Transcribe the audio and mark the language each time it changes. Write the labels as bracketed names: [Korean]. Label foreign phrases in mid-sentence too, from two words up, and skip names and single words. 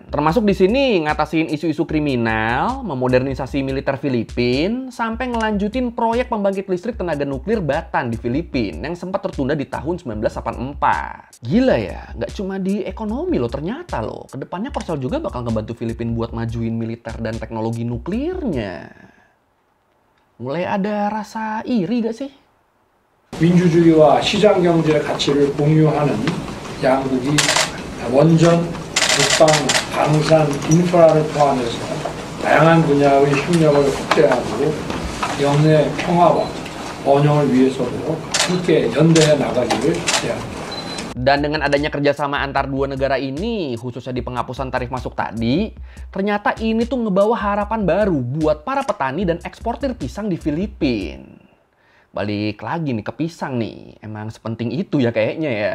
[Indonesian] Termasuk di sini ngatasin isu-isu kriminal, memodernisasi militer Filipina, sampai ngelanjutin proyek pembangkit listrik tenaga nuklir Batan di Filipina yang sempat tertunda di tahun 1984. Gila ya, nggak cuma di ekonomi loh ternyata loh. Kedepannya Korsel juga bakal ngebantu Filipina buat majuin militer dan teknologi nuklirnya. mulai ada rasa iri gak sih? [Korean] 민주주의와 시장 경제 가치를 공유하는 양국이 원전, 국방, 방산, 인프라를 포함해서 다양한 분야의 협력을 확대하고 영내 평화와 번영을 위해서도 함께 연대해 나가기를 기대합니다. [Indonesian] Dan dengan adanya kerjasama antar dua negara ini, khususnya di penghapusan tarif masuk tadi, ternyata ini tuh ngebawa harapan baru buat para petani dan eksportir pisang di Filipina. Balik lagi nih ke pisang nih, emang sepenting itu ya kayaknya ya.